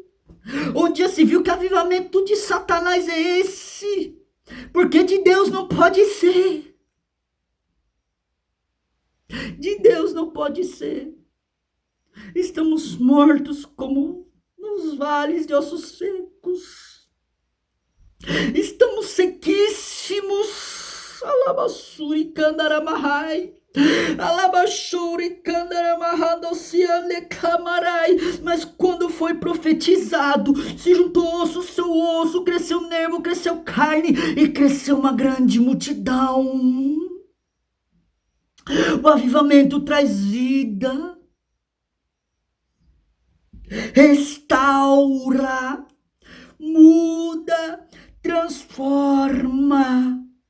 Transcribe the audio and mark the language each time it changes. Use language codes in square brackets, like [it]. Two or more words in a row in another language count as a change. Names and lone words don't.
[pt] Onde já se viu que avivamento de Satanás é esse? Porque de Deus não pode ser. De Deus não pode ser. Estamos mortos como nos vales de ossos secos. Estamos sequíssimos. Alabassuri candaramahai. Alabashuri candaramahadociane camarai. Mas quando foi profetizado, se juntou osso, seu osso, cresceu nervo, cresceu carne e cresceu uma grande multidão. O avivamento traz vida. Restaura, muda, transforma.